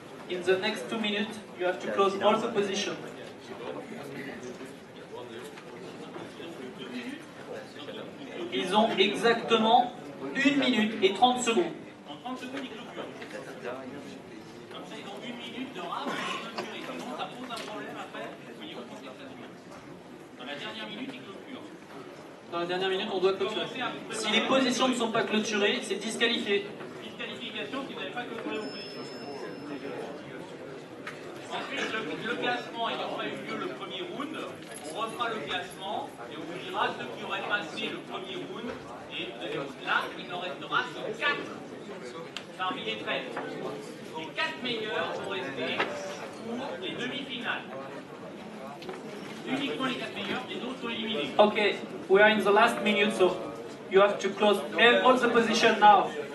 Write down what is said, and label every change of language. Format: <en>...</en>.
<en>In the next 2 minutes, you have to close all the positions.</en> <fr>Ils ont exactement 1 minute et 30 secondes. En 30 secondes, ils clôturent. Comme ça, ils ont 1 minute de rame pour clôturer. Sinon, ça pose un problème après au niveau de contestation. Dans la dernière minute, ils clôturent. Dans la dernière minute, on doit clôturer. Si les positions ne sont pas clôturées, c'est disqualifié. Disqualification si vous n'avez pas clôturé vos positions. Ensuite, le classement ayant pas eu lieu le premier round, round, on refera le classement et on vous dira ceux qui auraient passé le premier round et le deuxième round. Là, il en restera 4 parmi les 13. Les 4 meilleurs vont rester pour les demi-finales. Uniquement les 4 meilleurs, les autres sont éliminés.</fr> <en>Okay, we are in the last minute, so you have to close all the positions now.</en>